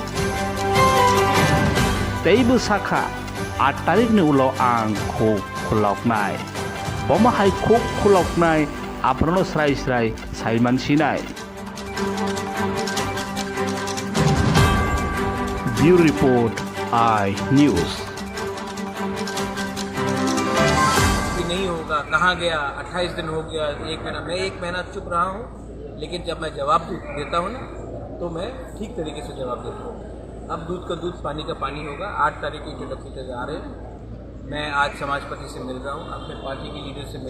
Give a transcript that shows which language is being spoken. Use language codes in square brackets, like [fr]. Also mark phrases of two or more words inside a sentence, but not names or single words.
[trp] taibu saka 8 tarik ni ulo ang khuk khuloknai boma hai khuk khuloknai aprono srai srai saiman sinai Bureau Report आई न्यूज़ [hi] नहीं होगा कहाँ गया 28 दिन हो गया 1 महीना मैं 1 महीना चुप रहा हूँ लेकिन जब मैं जवाब देता हूँ ना तो मैं ठीक तरीके से जवाब देता हूँ अब दूध का दूध पानी का पानी होगा 8 तारीख को इंटरलोक्यूटर आ रहे हैं मैं आज समाजपति से मिल रहा हूँ अपने पार्टी के लीडर से मिल